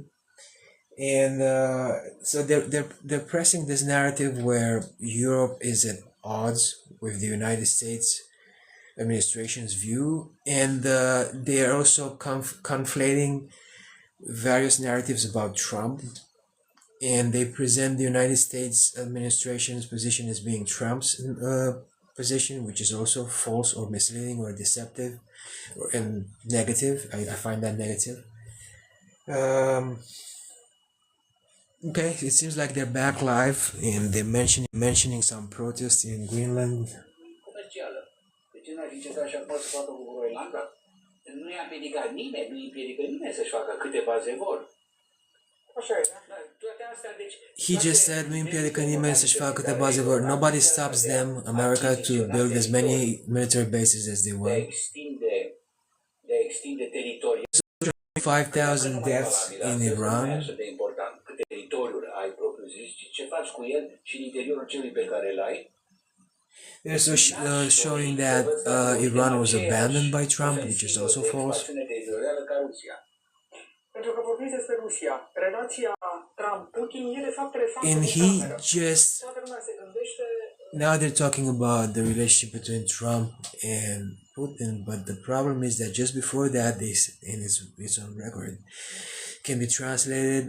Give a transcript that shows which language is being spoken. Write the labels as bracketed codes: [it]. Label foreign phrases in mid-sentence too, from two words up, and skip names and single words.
[en] And so they're pressing this narrative where Europe is at odds with the United States administration's view, and they are also conflating various narratives about Trump, and they present the United States administration's position as being Trump's position, which is also false or misleading or deceptive and negative. I find that negative. Okay, it seems like they're back live and they're mentioning some protests in Greenland. [ro] nu i-a împiedicat nimeni, nu împiedică nimeni să-și facă câte baze vor. [en] He just said, [ro] nu împiedică nimeni să-și facă câte baze vor. [en] Nobody stops them, America, to build as many military bases as they want. [ro] De a extinde teritoriul. [en] 5,000 deaths in Iran. [ro] Teritoriul ai propriu zis, ce faci cu el și în interiorul celui pe care îl ai. [en] They're also showing that Iran was abandoned by Trump, which is also false. And he just, now they're talking about the relationship between Trump and Putin, but the problem is that just before that, this, and it's on record, can be translated.